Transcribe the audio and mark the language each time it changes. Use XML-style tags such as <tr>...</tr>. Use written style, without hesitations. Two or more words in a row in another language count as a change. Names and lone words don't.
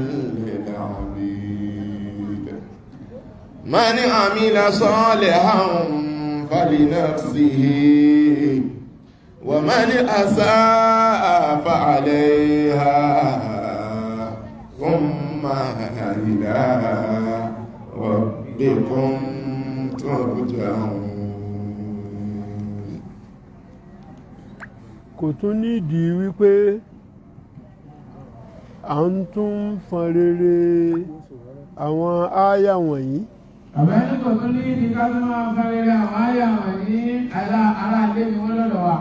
<ar>للعبيد من عمل صالحا فلنفسه ومن أساء فعليها ثم إلى ربكم ترجعون.</ar> <yo>kò tún nídìí wípé à ń tún fọn rere àwọn ááyà wọ̀nyí. àbẹ́ni kò tún ní ìdí ká tó máa fa rere àwọn àyà wọ̀nyí ará ilé ni wọ́n lọ́dọ̀ wa.</yo>